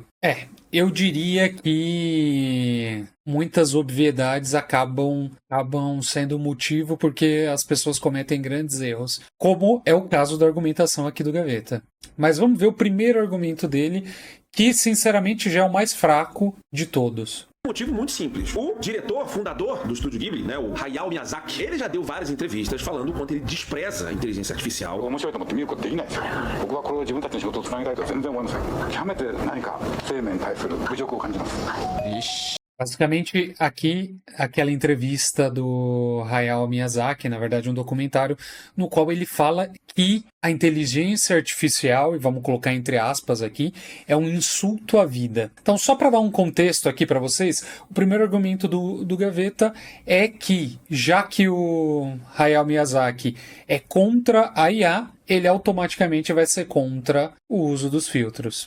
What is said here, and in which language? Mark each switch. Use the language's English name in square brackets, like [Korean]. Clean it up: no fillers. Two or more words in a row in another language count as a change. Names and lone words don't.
[Portuguese] Eu diria que muitas obviedades acabam sendo motivo porque as pessoas cometem grandes erros, como é o caso da argumentação aqui do Gaveta. Mas vamos ver o primeiro argumento dele, que sinceramente já é o mais fraco de todos. Um motivo muito simples. O diretor, fundador do Estúdio Ghibli, né, o Hayao Miyazaki, ele já deu várias entrevistas falando o quanto ele despreza a inteligência artificial. [Japanese] 面白いと思って見ることできないですよ。僕はこれを自分たちの仕事をつなげたいとは全然思いません。極めて何か生命に対する侮辱を感じます。 [Portuguese] Basicamente, aqui, aquela entrevista do Hayao Miyazaki, na verdade um documentário, no qual ele fala que a inteligência artificial, e vamos colocar entre aspas aqui, é um insulto à vida. Então, só para dar um contexto aqui para vocês, o primeiro argumento do Gaveta é que, já que o Hayao Miyazaki é contra a IA, ele automaticamente vai ser contra o uso dos filtros.